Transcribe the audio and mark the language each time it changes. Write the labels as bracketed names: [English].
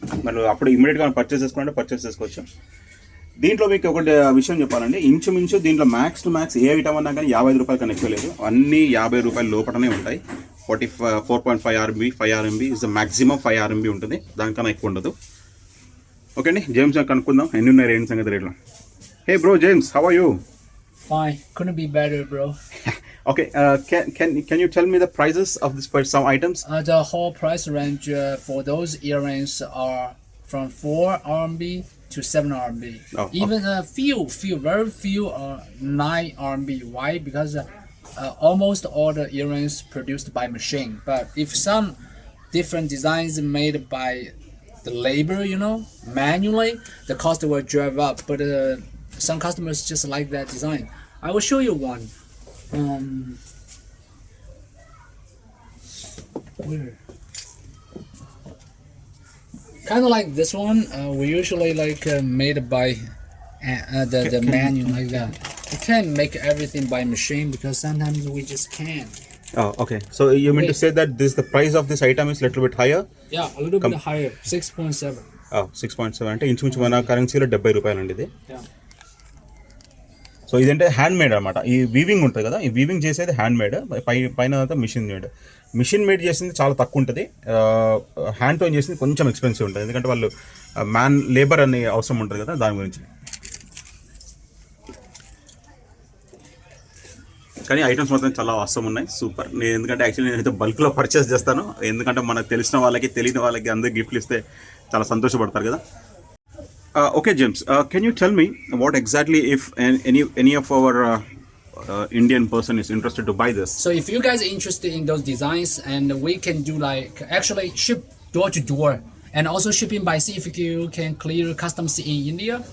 [Telugu] మనం అప్పుడు ఇమీడియట్గా పర్చేస్ చేసుకోవాలంటే పర్చేస్ చేసుకోవచ్చు. దీంట్లో మీకు ఒకటి విషయం చెప్పాలండి, ఇంచుమించు దీంట్లో max to max ఏ item అన్నా కానీ 55 రూపాయల కన్నా ఎక్కువ లేదు. అన్నీ 50 రూపాయల లోపలనే ఉంటాయి. 4.5 RMB 5 RMB [English] is the maximum [Telugu] 5 RMB ఉంటుంది, దానికన్నా ఎక్కువ ఉండదు. ఓకే అండి, జేమ్స్ కనుక్కుందాం ఎన్ని ఉన్నాయి ఏంటి సంగతి రేట్లో. [English] Hey bro, James, how are you? fine. Couldn't be better, bro. Okay, can you tell me the prices of this for some items? The whole price range for those earrings are from 4 RMB to 7 RMB. Oh, Even very few are 9 RMB. Why? Because almost all the earrings produced by machine. But if some different designs made by the labor, manually, the cost will drive up. But some customers just like that design. I will show you one. Where? Kind of like this one. We usually like made by the manual like that. We can't make everything by machine because sometimes we just can't. Oh, okay. So you mean to say that the price of this item is little bit higher? Yeah, a little bit higher, 6.7. [Telugu] 6.7 అంటే ఇంచుమించు మన కరెన్సీలో 70 రూపాయలు అండి ఇది. [English] Yeah. [Telugu] So ఇదంటే hand made అనమాట. ఈ వీవింగ్ ఉంటుంది కదా, ఈ వీవింగ్ చేసేది హ్యాండ్ మేడ్, పైన అంతా మిషన్ మేడ్. మిషన్ మేడ్ చేసింది చాలా తక్కువ ఉంటుంది, హ్యాండ్తో చేసింది కొంచెం ఎక్స్పెన్సివ్ ఉంటుంది, ఎందుకంటే వాళ్ళు మ్యాన్ లేబర్ అనే అవసరం ఉంటుంది కదా దాని గురించి. కానీ ఐటమ్స్ మాత్రం చాలా అవసరం ఉన్నాయి, సూపర్. నేను ఎందుకంటే యాక్చువల్లీ నేనైతే బల్క్లో పర్చేస్ చేస్తాను, ఎందుకంటే మనకు తెలిసిన వాళ్ళకి తెలియని వాళ్ళకి అందరికి గిఫ్ట్లు ఇస్తే చాలా సంతోషపడతారు కదా. [English] Okay, James, can you tell me what exactly if any of our Indian person is interested to buy this? So if you guys are interested in those designs, and we can do like actually ship door to door, and also shipping by sea if you can clear customs in India.